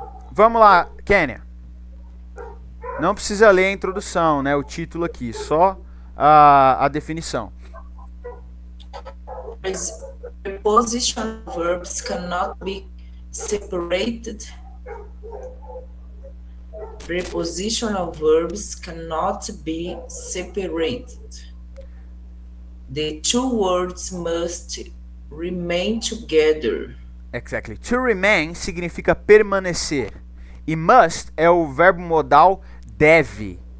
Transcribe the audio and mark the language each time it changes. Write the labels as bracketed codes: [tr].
[pt] Vamos lá, Kênia. Não precisa ler a introdução, né? O título aqui, só a definição. [en] Prepositional verbs cannot be separated. Prepositional verbs cannot be separated. The two words must remain together. Exactly. [pt] To remain significa permanecer. E must é o verbo modal deve.